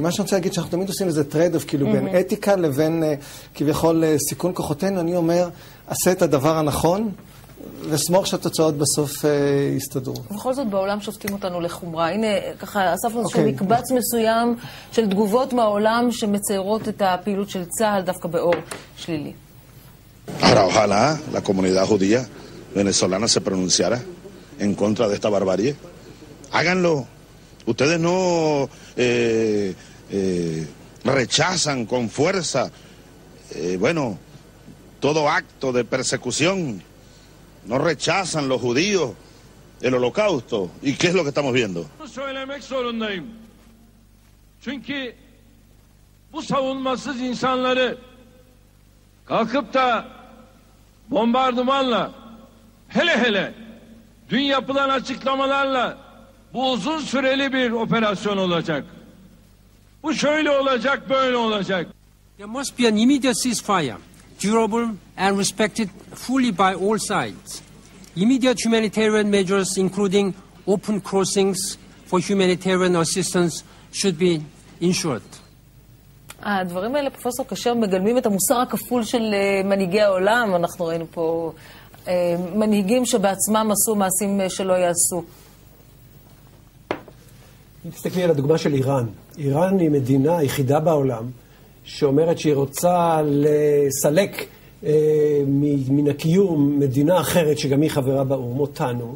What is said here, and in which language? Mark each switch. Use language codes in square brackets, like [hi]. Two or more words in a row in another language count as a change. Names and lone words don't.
[he] מה שאני רוצה להגיד שאנחנו תמיד עושים איזה טרייד-אוף, כאילו בין אתיקה לבין כביכול סיכון כוחותינו. אני אומר, עשה את הדבר הנכון, וסמוך שהתוצאות בסוף יסתדרו. ובכל זאת בעולם שופטים אותנו לחומרה. הנה, ככה אספנו איזשהו מקבץ מסוים של תגובות מהעולם שמציירות את הפעילות של צה"ל דווקא באור שלילי. [es] Ahora, ojalá la comunidad judía venezolana se pronunciara en contra de esta barbarie. Háganlo. Ustedes no rechazan con fuerza, bueno, todo acto de persecución. No rechazan los judíos el holocausto. ¿Y qué es lo que estamos viendo? [tr] Söylemek zorundayım. Çünkü bu savunmasız insanları kalkıp da bombardımanla, hele dün yapılan açıklamalarla bu uzun süreli bir operasyon olacak. Bu şöyle olacak, böyle olacak. [en] There must be an immediate ceasefire, durable and respected fully by all sides. Immediate humanitarian measures, including open crossings for humanitarian assistance, should be ensured. [he] הדברים האלה, פרופסור כשר, מגלמים את המוסר הכפול של מנהיגי העולם. אנחנו ראינו פה מנהיגים שבעצמם עשו מעשים שלא יעשו. תסתכלי על הדוגמה של איראן. איראן היא מדינה היחידה בעולם שאומרת שהיא רוצה לסלק מן הקיום מדינה אחרת שגם היא חברה באו"ם, אותנו.